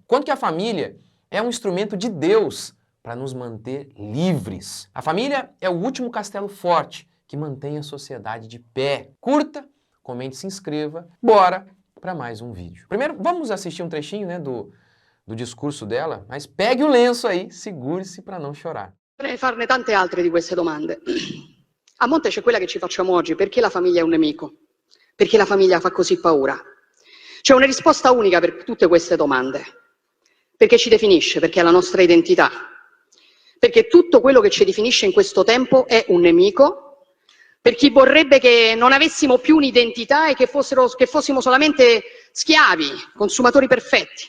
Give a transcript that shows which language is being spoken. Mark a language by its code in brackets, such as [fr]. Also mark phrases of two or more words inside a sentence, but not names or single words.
[pt] Quanto que a família é um instrumento de Deus para nos manter livres. A família é o último castelo forte que mantém a sociedade de pé. Curta, comente, se inscreva. Bora para mais um vídeo. Primeiro, vamos assistir um trechinho, né, do discurso dela, mas pegue o lenço aí, segure-se para não chorar. [it] Potrei farne tante altre di queste domande. A monte c'è quella che ci facciamo oggi: perché la famiglia è un nemico? Perché la famiglia fa così paura? C'è una risposta unica per tutte queste domande: perché ci definisce, perché è la nostra identità, perché tutto quello che ci definisce in questo tempo è un nemico, per chi vorrebbe che non avessimo più un'identità e che fossimo solamente schiavi, consumatori perfetti.